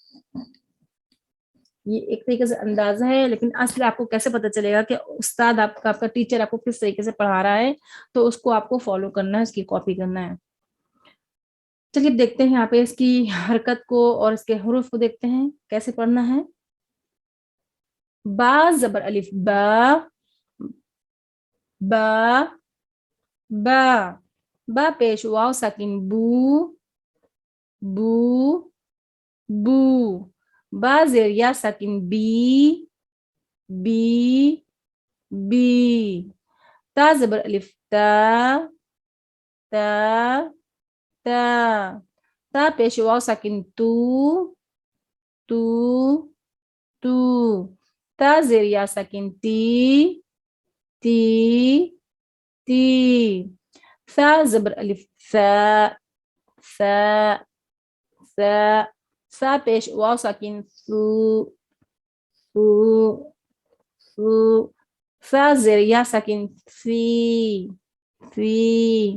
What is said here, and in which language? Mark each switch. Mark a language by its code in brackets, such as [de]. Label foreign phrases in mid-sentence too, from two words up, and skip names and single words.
[ur] یہ ایک طریقے سے اندازہ ہے، لیکن اصل آپ کو کیسے پتہ چلے گا کہ استاد آپ کا ٹیچر آپ کو کس طریقے سے پڑھا رہا ہے، تو اس کو آپ کو فالو کرنا ہے، اس کی کاپی کرنا ہے۔ چلیے دیکھتے ہیں یہاں پہ اس کی حرکت کو اور اس کے حروف کو دیکھتے ہیں کیسے پڑھنا ہے۔ با زبر الف با، با با، با پیش واو ساکن بو، بو بو، با زیر یا ساکن بی، بی بی، تا زبر الف تا، تا تا، تا پیش واو ساکن تو، تو تو، تا زیر یا ساکن تی، تی تی، ثا زبر الف ثا، ثا ثا، ثا پیش واو ساکن ثو، ثو ثو، ثا زیر یا ساکن ثی، ثی۔